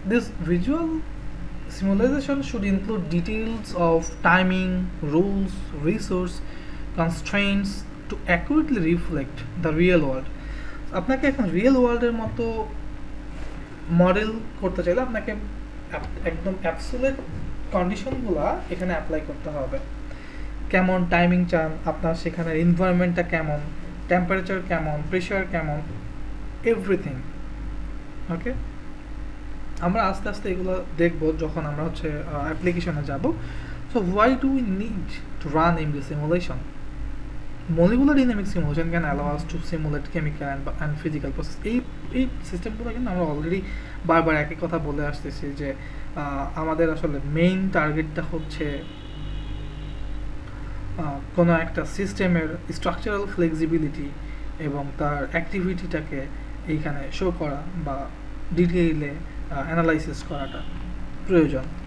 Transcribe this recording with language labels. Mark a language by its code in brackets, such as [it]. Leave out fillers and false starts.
[en] This visual simulation should include details of timing, rules, resource, constraints to accurately reflect the real world. [bn] আপনাকে এখন real ওয়ার্ল্ডের মতো model করতে চাইলে আপনাকে একদম অ্যাবসোলিউট কন্ডিশনগুলো এখানে অ্যাপ্লাই করতে হবে। কেমন টাইমিং চান, আপনার সেখানের এনভায়রনমেন্টটা কেমন, টেম্পারেচার কেমন, প্রেশার কেমন, এভরিথিং। ওকে, আমরা আস্তে আস্তে এগুলো দেখব যখন আমরা হচ্ছে অ্যাপ্লিকেশনে যাব। [en] So why do we need to run MD simulation? molecular dynamic simulation can allow us to simulate chemical and physical process. [bn] এই সিস্টেমগুলো কিন্তু আমরা অলরেডি বারবার একই কথা বলে আসতেছি যে আমাদের আসলে মেইন টার্গেটটা হচ্ছে কোনো একটা সিস্টেমের স্ট্রাকচারাল ফ্লেক্সিবিলিটি এবং তার অ্যাক্টিভিটিটাকে এইখানে শো করা বা ডিটেইলে অ্যানালাইসিস করাটা প্রয়োজন।